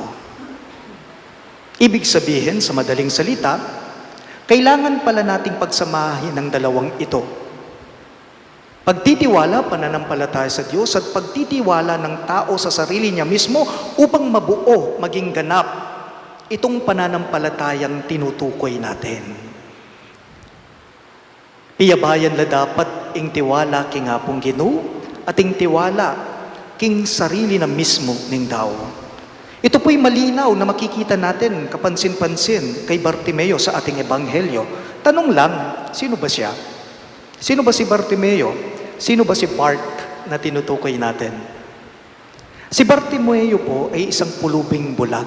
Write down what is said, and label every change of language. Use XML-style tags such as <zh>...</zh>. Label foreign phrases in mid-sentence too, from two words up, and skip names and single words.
<tl>Ibig sabihin, sa madaling salita, kailangan pala nating pagsamahin ng dalawang ito. Pagtitiwala, pananampalataya sa Diyos, at pagtitiwala ng tao sa sarili niya mismo upang mabuo, maging ganap itong pananampalatayang tinutukoy natin.</tl> <pam>Iyabayan la dapat ing tiwala king hapong Ginoo at ing tiwala king sarili na mismo ning daw.</pam> <tl>Ito po'y malinaw na makikita natin kapansin-pansin kay Bartimeo sa ating ebanghelyo. Tanong lang, sino ba siya? Sino ba si Bartimeo? Sino ba si Bart na tinutukoy natin? Si Bartimeo po ay isang pulubing bulag.</tl>